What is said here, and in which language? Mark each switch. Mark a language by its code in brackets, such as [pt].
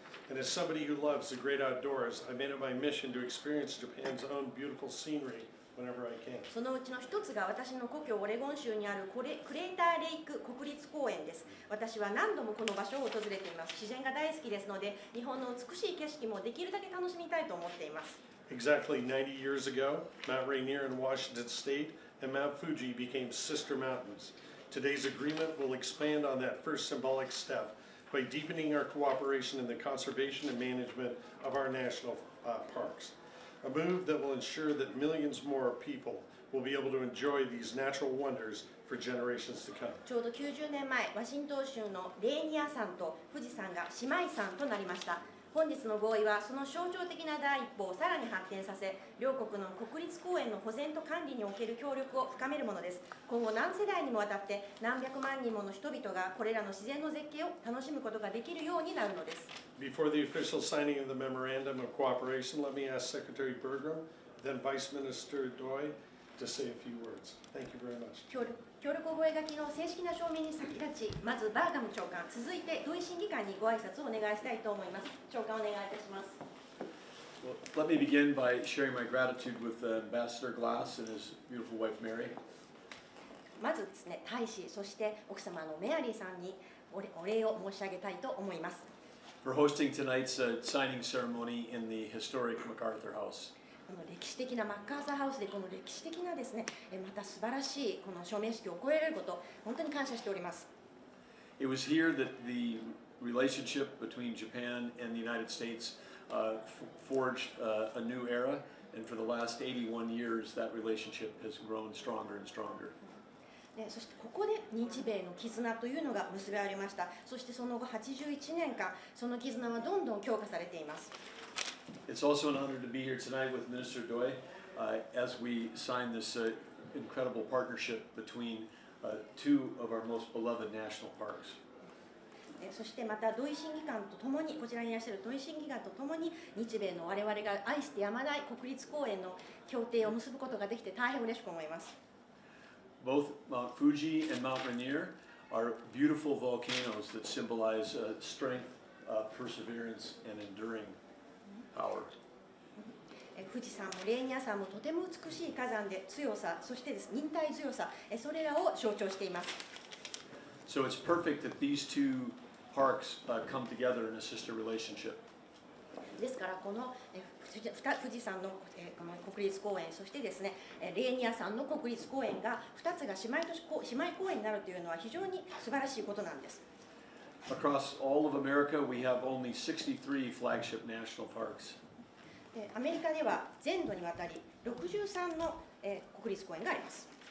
[en] And as somebody who loves the great outdoors, I made it my mission to experience Japan's own beautiful scenery whenever I can. [ja] そのうちの一つが私の故郷オレゴン州にあるクレーターレイク国立公園です。私は何度もこの場所を訪れています。自然が大好きですので、日本の美しい景色もできるだけ楽しみたいと思っています。 [en] Exactly 90 years ago, Mount Rainier in Washington State and Mount Fuji became sister mountains. Today's agreement will expand on that first symbolic step by deepening our cooperation in the conservation and management of our national parks. A move that will ensure that millions more people will be able to enjoy these natural wonders for generations to come. [ja] ちょうど90年前、ワシントン州のレーニア山と富士山が姉妹山となりました。本日の合意はその象徴的な第一歩をさらに発展させ、両国の国立公園の保全と管理における協力を深めるものです。今後何世代にもわたって何百万人もの人々がこれらの自然の絶景を楽しむことができるようになるのです。 [en] Before the official signing of the memorandum of cooperation, let me ask Secretary Bergrum, then Vice Minister Doi, to say a few words. Thank you very much. [ja] 協力覚書の正式な承認に先立ち、まずバーガム長官、続いて土井審議官にご挨拶をお願いしたいと思います。長官お願いいたします。 [en] Well, let me begin by sharing my gratitude with Ambassador Glass and his beautiful wife Mary. [ja] まずですね、大使、そして奥様のメアリーさんにお礼を申し上げたいと思います。 [en] For hosting tonight's signing ceremony in the historic MacArthur House. [ja] この歴史的なマッカーサーハウスでこの歴史的なですね、また素晴らしいこの署名式を行えること、本当に感謝しております。 [en] It was here that the relationship between Japan and the United States forged a new era, and for the last 81 years, that relationship has grown stronger and stronger. [ja] そしてここで日米の絆というのが結ばれました。そしてその後81年間、その絆はどんどん強化されています。 [en] It's also an honor to be here tonight with Minister Doi as we sign this incredible partnership between two of our most beloved national parks. [ja] そしてまた土井審議官とともに、こちらにいらっしゃる土井審議官とともに、日米の我々が愛してやまない国立公園の協定を結ぶことができて大変嬉しく思います。 [en] Both Mount Fuji and Mount Rainier are beautiful volcanoes that symbolize strength, perseverance, and enduring power. [ja] 富士山もレーニア山もとても美しい火山で強さ、そして忍耐強さ、それらを象徴しています。 [en] So it's perfect that these two parks come together in a sister relationship. [ja] ですからこの富士山のこの国立公園、そしてですねレーニア山の国立公園が2つが姉妹公園になるというのは非常に素晴らしいことなんです。 [en] Across all of America, we have only 63 flagship national parks. [ja] アメリカでは全土にわたり63の国立公園があります。